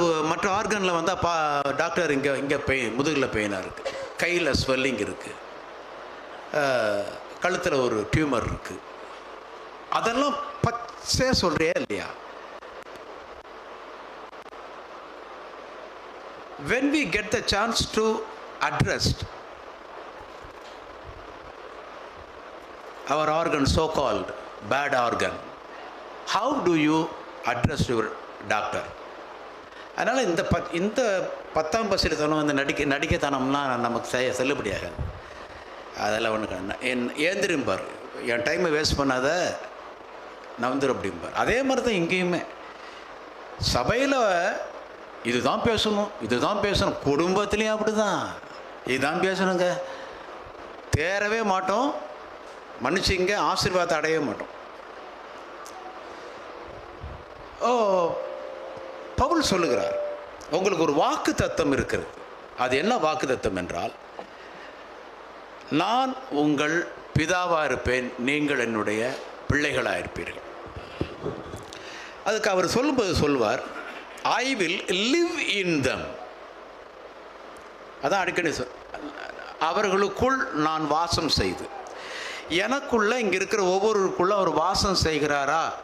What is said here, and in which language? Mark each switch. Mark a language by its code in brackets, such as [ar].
[ta] மற்ற ஆர்கனில் வந்தால் டாக்டர் இங்கே பெயின், முதுகில் பெயினாக இருக்குது, கையில் ஸ்வெல்லிங் இருக்குது, கழுத்தில் ஒரு டியூமர் இருக்குது, அதெல்லாம் பச்சையாக சொல்கிறியா இல்லையா? [en] When we get the chance to address our organ, so-called bad organ, how do you address your doctor? [ta] அதனால் இந்த 10ஆம் பசித்தனம், இந்த நடிக்கத்தனம்லாம் நமக்கு செல்லுபடியாகாது. அதெல்லாம் ஒன்று ஏந்திரும்பார், என் டைமை வேஸ்ட் பண்ணாத, நவந்துரும் அப்படிம்பார். அதே மாதிரி தான் இங்கேயுமே சபையில் இதுதான் பேசணும். குடும்பத்துலேயும் அப்படி தான், இதுதான் பேசணுங்க. தேரவே மாட்டோம், மன்னிச்சிங்க, ஆசீர்வாதத்தை அடையவே மாட்டோம். பவுல் சொல்லுகிறார், உங்களுக்கு ஒரு வாக்கு தத்தம் இருக்கிறது. அது என்ன வாக்கு தத்தம் என்றால், நான் உங்கள் பிதாவாக இருப்பேன், நீங்கள் என்னுடைய பிள்ளைகளாக இருப்பீர்கள். அதுக்கு அவர் சொல்லும்போது சொல்வார், [en] I will live in them. [ta] அதான் அடிக்கடி அவர்களுக்குள் நான் வாசம் செய்து. எனக்குள்ள இங்கே இருக்கிற ஒவ்வொருக்குள்ள அவர் வாசம் செய்கிறாரா?